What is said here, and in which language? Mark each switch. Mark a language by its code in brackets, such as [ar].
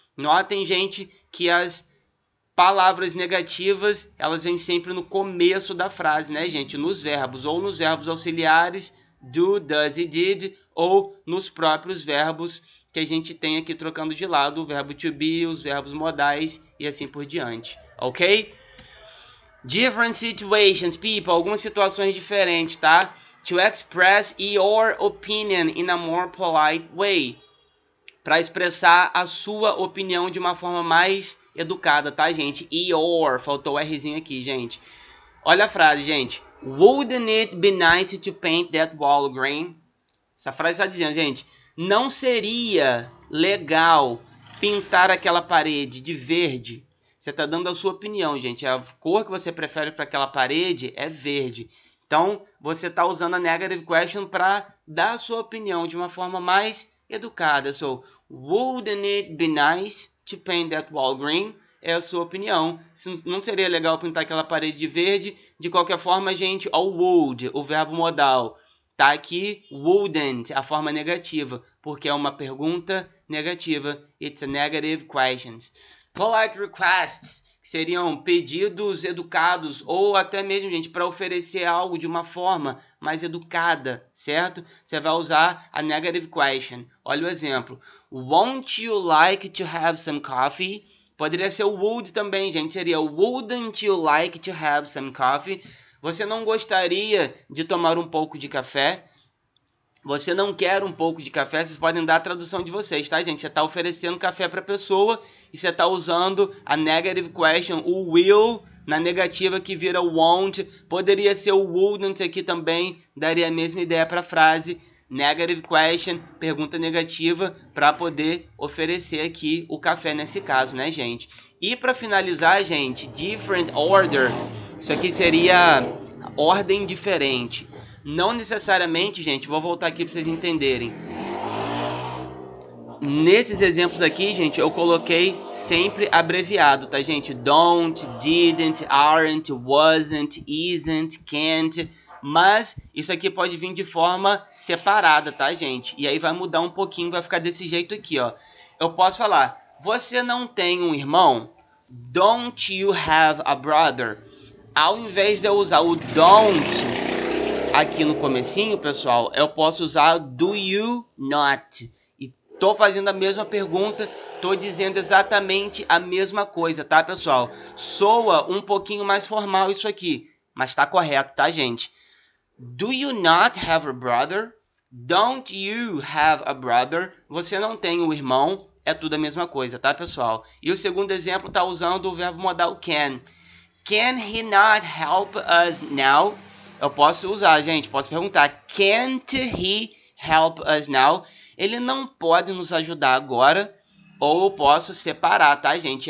[pt] Notem, gente, que as palavras negativas, elas vêm sempre no começo da frase, né, gente? Nos verbos, ou nos verbos auxiliares, do, does e did, ou nos próprios verbos que a gente tem aqui trocando de lado, o verbo to be, os verbos modais e assim por diante, ok? [en] Different situations, people. [pt] Algumas situações diferentes, tá? [en] To express your opinion in a more polite way. [pt] Para expressar a sua opinião de uma forma mais educada, tá, gente? Your. Faltou o Rzinho aqui, gente. Olha a frase, gente. [en] Wouldn't it be nice to paint that wall green? [pt] Essa frase está dizendo, gente, não seria legal pintar aquela parede de verde? Você está dando a sua opinião, gente. A cor que você prefere para aquela parede é verde. Então, você está usando a negative question para dar a sua opinião de uma forma mais educada. [en] So, wouldn't it be nice to paint that wall green? [pt] É a sua opinião. Não seria legal pintar aquela parede de verde? De qualquer forma, gente, o would, o verbo modal, tá aqui wouldn't, a forma negativa, porque é uma pergunta negativa. [en] It's a negative question. [pt] Polite requests, que seriam pedidos educados, ou até mesmo, gente, para oferecer algo de uma forma mais educada, certo? Você vai usar a negative question. Olha o exemplo. [en] Won't you like to have some coffee? [pt] Poderia ser o would também, gente. [en] Seria wouldn't you like to have some coffee? [pt] Você não gostaria de tomar um pouco de café? Você não quer um pouco de café? Vocês podem dar a tradução de vocês, tá, gente? Você está oferecendo café para a pessoa e você está usando a negative question, o will, na negativa que vira won't. Poderia ser o wouldn't aqui também, daria a mesma ideia para a frase. Negative question, pergunta negativa, para poder oferecer aqui o café nesse caso, né, gente? E para finalizar, gente, different order. Isso aqui seria ordem diferente. Não necessariamente, gente, vou voltar aqui para vocês entenderem. Nesses exemplos aqui, gente, eu coloquei sempre abreviado, tá, gente? [en] Don't, didn't, aren't, wasn't, isn't, can't. [pt] Mas isso aqui pode vir de forma separada, tá, gente? E aí vai mudar um pouquinho, vai ficar desse jeito aqui, ó. Eu posso falar, você não tem um irmão? [en] Don't you have a brother? [pt] Ao invés de eu usar o don't aqui no comecinho, pessoal, eu posso usar do you not. E tô fazendo a mesma pergunta, tô dizendo exatamente a mesma coisa, tá, pessoal? Soa um pouquinho mais formal isso aqui, mas tá correto, tá, gente? [en] Do you not have a brother? Don't you have a brother? [pt] Você não tem um irmão? É tudo a mesma coisa, tá, pessoal? E o segundo exemplo tá usando o verbo modal can. [en] Can he not help us now? [pt] Eu posso usar, gente. Posso perguntar. [en] Can't he help us now? [pt] Ele não pode nos ajudar agora. Ou eu posso separar, tá, gente?